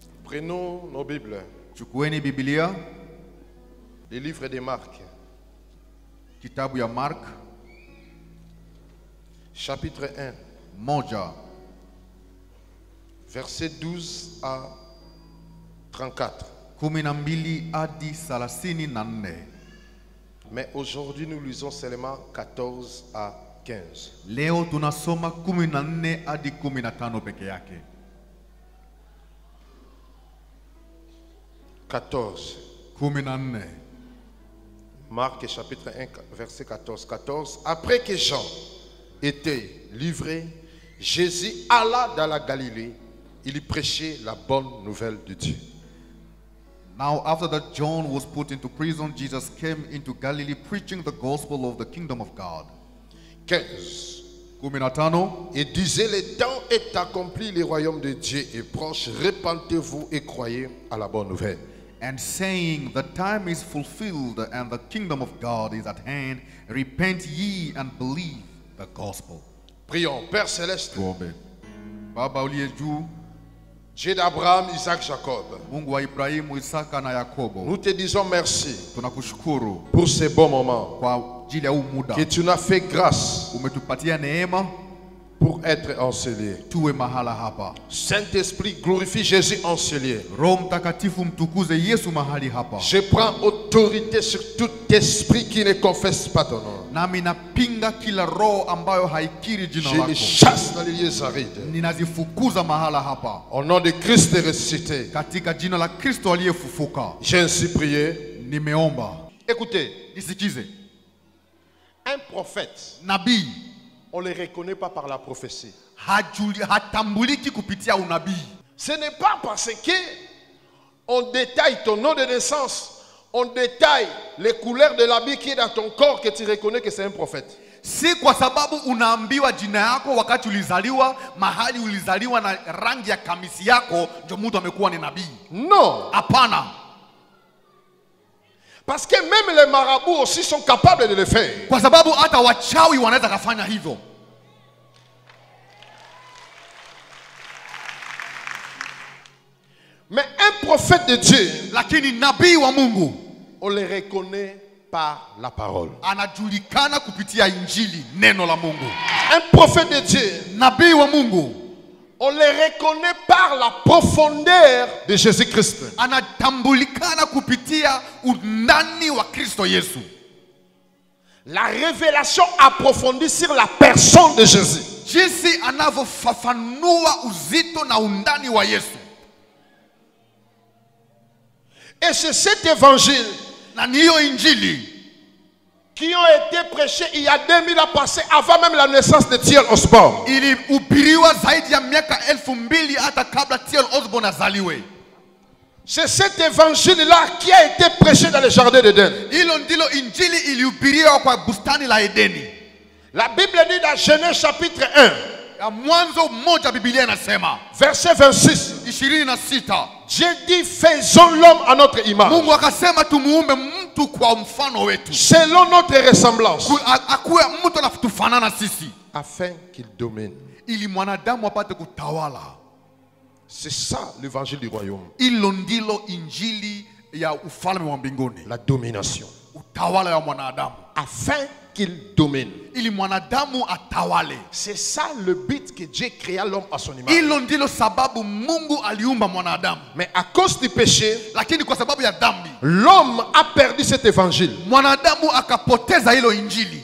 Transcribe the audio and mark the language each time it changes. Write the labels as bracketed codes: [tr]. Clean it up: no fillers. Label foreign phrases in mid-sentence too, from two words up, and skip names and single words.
[fr] Prenons nos Bibles. [sw] Chukueni Biblia, [fr] Le livre de Marc, [sw] kitabu ya Mark, [fr] chapitre 1, [sw] moja, [fr] verset 12 à 34. [sw] 12 hadi 34. [fr] Mais aujourd'hui, nous lisons seulement 14 à 15. [sw] Leo tunasoma 14 hadi 15 peke yake. 14. 14. [fr] Marc chapitre 1, verset 14. 14. Après que Jean était livré, Jésus alla dans la Galilée. Il y prêchait la bonne nouvelle de Dieu. [en] Now after that John was put into prison, Jesus came into Galilee preaching the gospel of the kingdom of God. 15. 15. [fr] Et disait, le temps est accompli, le royaume de Dieu est proche, repentez-vous et croyez à la bonne nouvelle. [en] And saying, the time is fulfilled and the kingdom of God is at hand. Repent ye and believe the gospel. [fr] Prions. Père céleste, [sw] Tuombe. Baba uliye juu, [fr] Dieu d'Abraham, Isaac, Jacob, [sw] Mungu wa Ibrahimu, Isaka na Yakobo, [fr] nous te disons merci [sw] tunakushukuru [fr] pour ces bons moments [sw] kwa ajili ya huu muda. [fr] que tu nous as fait grâce [sw] Umetupatia neema [fr] pour être enseignés. [sw] tuwe mahala hapa. [fr] Saint-Esprit, glorifie Jésus enseigné. [sw] Roho Mtakatifu mtukuze Yesu mahali hapa. [fr] Je prends autorité sur tout esprit qui ne confesse pas ton nom. [sw] Nami napinga kila roho ambayo haikiri jina [fr] Je les [sw] lako. [fr] chasse dans les lieux arides. [sw] Ninazifukuza mahala hapa. [fr] Au nom de Christ ressuscité, [sw] Katika jina la Kristo aliyefufuka. [fr] j'ai ainsi prié. [sw] Nimeomba. [fr] Écoutez, [sw] Nisikize. [fr] un prophète, [sw] Nabii [fr] on ne le reconnaît pas par la prophétie. [sw] hatambuliki kupitia unabii. [fr] Ce n'est pas parce que on détaille ton nom de naissance, on détaille les couleurs de l'habit qui est dans ton corps que tu reconnais que c'est un prophète. [sw] Si kwa sababu unaambiwa jina yako wakati ulizaliwa, mahali ulizaliwa na rangi ya kamisi yako, ndio mtu amekuwa ni nabii. [fr] Non. [sw] Hapana. [fr] Parce que même les marabouts aussi sont capables de le faire. [sw] Kwa sababu hata wachawi wanaweza kufanya hivyo. [fr] Mais un prophète de Dieu, [sw] Lakini nabii wa Mungu [fr] on le reconnaît par la parole. [sw] anajulikana kupitia injili, neno la Mungu. [fr] Un prophète de Dieu, [sw] Nabii wa Mungu [fr] on le reconnaît par la profondeur de Jésus-Christ. [sw] anatambulikana kupitia undani wa Kristo Yesu. [fr] La révélation approfondie sur la personne de Jésus. [sw] Jinsi anavyofafanua uzito na undani wa Yesu. [fr] Et c'est cet évangile [sw] Na niyo injili [fr] qui ont été prêchés il y a 2000 ans passés, avant même la naissance de T.L. Osborne. [sw] ilihubiriwa zaidi ya miaka 2000 hata kabla T.L. Osborne azaliwe. [fr] C'est cet évangile-là qui a été prêché dans le jardin d'Éden. [sw] Hilo ndilo injili ilihubiriwa kwa bustani la Edeni. [fr] La Bible dit dans Genèse chapitre 1, [sw] Ya Mwanzo moja Biblia inasema [fr] verset 26, [sw] 26, [fr] Dieu dit, faisons l'homme à notre image, [sw] Mungu akasema tumuumbe mtu kwa mfano wetu, [fr] selon notre ressemblance, [sw] akuwe mtu anatufanana sisi, [fr] afin qu'il domine. [sw] ili mwanadamu apate kutawala. [fr] C'est ça l'évangile du royaume. [sw] Hilo ndilo injili ya ufalme wa mbinguni, [fr] La domination. [sw] utawala ya mwanadamu, [fr] Afin qu'il domine. [sw] ili mwanadamu atawale. [fr] C'est ça le but que Dieu créa l'homme à son image. [sw] Hilo ndilo sababu Mungu aliumba mwanadamu. [fr] Mais à cause du péché, [sw] Lakini kwa sababu ya dhambi, [fr] l'homme a perdu cet évangile. [sw] mwanadamu akapoteza hilo injili,